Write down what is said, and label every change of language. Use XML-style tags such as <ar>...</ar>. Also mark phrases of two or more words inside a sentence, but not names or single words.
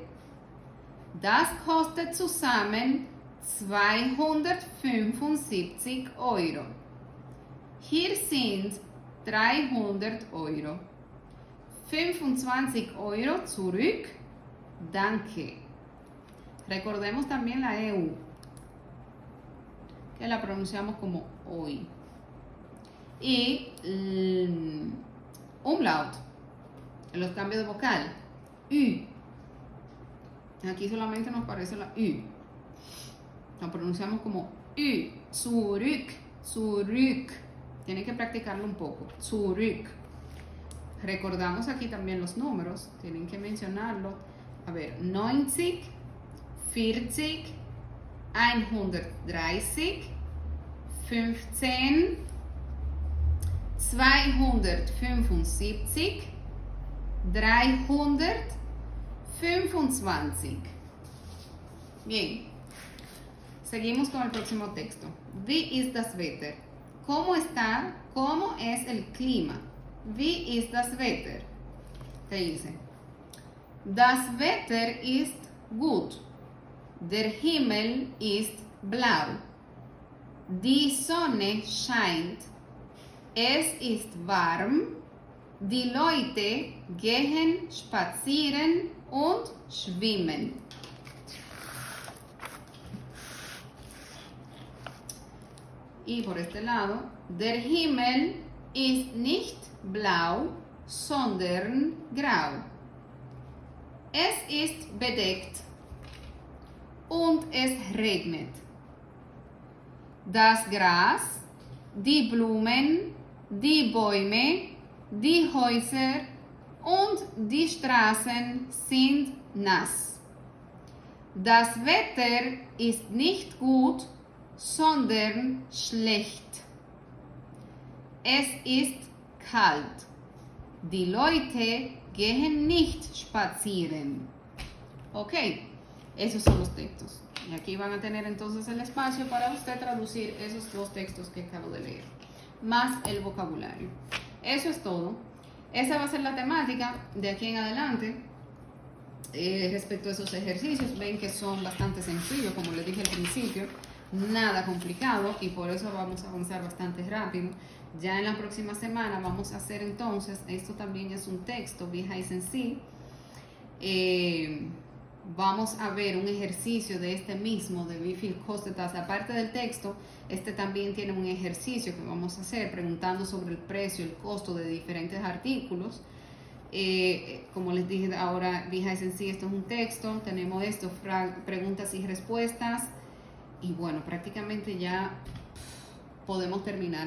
<de>Das kostet zusammen 275 Euro. Hier sind 300 Euro. 25 Euro zurück. Danke.</de> <es>Recordemos también la EU, que la pronunciamos como hoy. Y umlaut, en los cambios de vocal. U. Aquí solamente nos parece la U. La pronunciamos como U. Zurück.</es> <de>Zurück.</de> <es>Tienen que practicarlo un poco.</es> <de>Zurück.</de> <es>Recordamos aquí también los números. Tienen que mencionarlo. A ver, 90, 40, 130, 15, 275, 325. Bien, seguimos con el próximo texto.</es> <de>Wie ist das Wetter?</de> <es>¿Cómo está? ¿Cómo es el clima?</es> <de>Wie ist das Wetter?</de> <es>Te dice,</es> <de>das Wetter ist gut. Der Himmel ist blau. Die Sonne scheint. Es ist warm. Die Leute gehen spazieren und schwimmen.</de> <es>Y por este lado,</es> <de>der Himmel ist nicht blau, sondern grau. Es ist bedeckt und es regnet. Das Gras, die Blumen, die Bäume, die Häuser und die Straßen sind nass. Das Wetter ist nicht gut, sondern schlecht. Es ist kalt. Die Leute gehen nicht spazieren.</de> <es>Ok, esos son los textos. Y aquí van a tener entonces el espacio para usted traducir esos dos textos que acabo de leer, más el vocabulario. Eso es todo. Esa va a ser la temática de aquí en adelante. Respecto a esos ejercicios, ven que son bastante sencillos, como les dije al principio, nada complicado, y por eso vamos a avanzar bastante rápido. Ya en la próxima semana vamos a hacer entonces, esto también es un texto,</es> <de>Wie heißen Sie.</de> <es>Vamos a ver un ejercicio de este mismo, de</es> <de>Wie viel kostet das.</de> <es>Aparte del texto, este también tiene un ejercicio que vamos a hacer preguntando sobre el precio, el costo de diferentes artículos. Como les dije ahora,</es> <de>Wie heißen Sie,</de> <es>esto es un texto, tenemos esto, preguntas y respuestas, y bueno, prácticamente ya podemos terminar.</es>